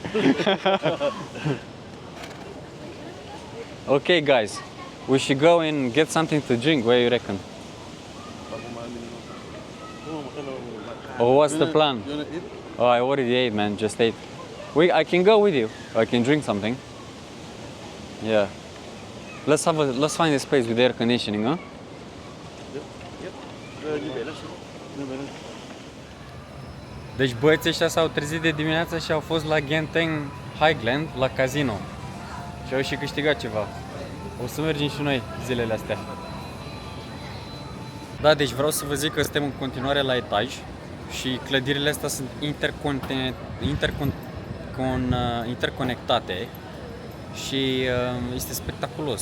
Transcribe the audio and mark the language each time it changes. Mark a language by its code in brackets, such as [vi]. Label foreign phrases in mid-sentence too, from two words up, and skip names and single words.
[en] Okay, guys, we should go and get something to drink. What do you reckon? Oh, what's the plan? You wanna eat? Oh, I already ate, man. Just ate. I can go with you. I can drink something. Yeah. Let's find a space with air conditioning, huh? [vi] Như vậy đó. Như vậy đó. [ro] Deci băieții ăștia s-au trezit de dimineață și au fost la Genting Highland, la casino. Și au și câștigat ceva. O să mergem și noi zilele astea. Da, deci vreau să vă zic că suntem în continuare la etaj și clădirile astea sunt interconectate și este spectaculos.